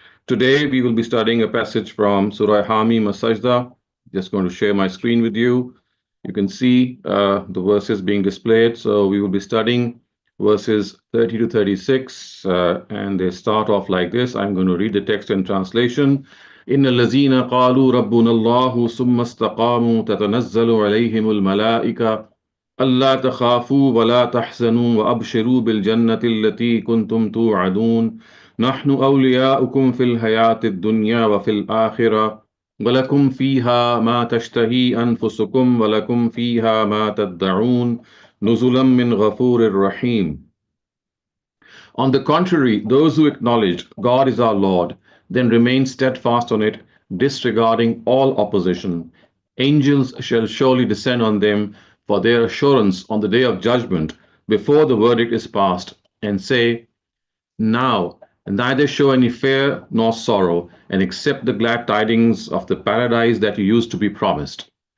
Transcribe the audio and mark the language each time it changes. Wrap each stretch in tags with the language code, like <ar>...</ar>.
<en>Today we will be studying a passage from Surah Mim Sajdah. Just going to share my screen with you. You can see the verses being displayed. So we will be studying verses 30 to 36, and they start off like this. I'm going to read the text and translation.</en> <ar>إن الذين قالوا ربنا الله ثم استقاموا تتنزل عليهم الملائكة ألا تخافوا ولا تحزنوا وأبشروا بالجنة التي كنتم توعدون نحن أولياؤكم في الحياة الدنيا وفي الآخرة ولكم فيها ما تشتهي أنفسكم ولكم فيها ما تدعون نزلا من غفور رحيم.</ar> <en>On the contrary, those who acknowledge God is our Lord, then remain steadfast on it, disregarding all opposition. Angels shall surely descend on them for their assurance on the day of judgment, before the verdict is passed, and say, Now, neither show any fear nor sorrow, and accept the glad tidings of the paradise that you used to be promised.</en>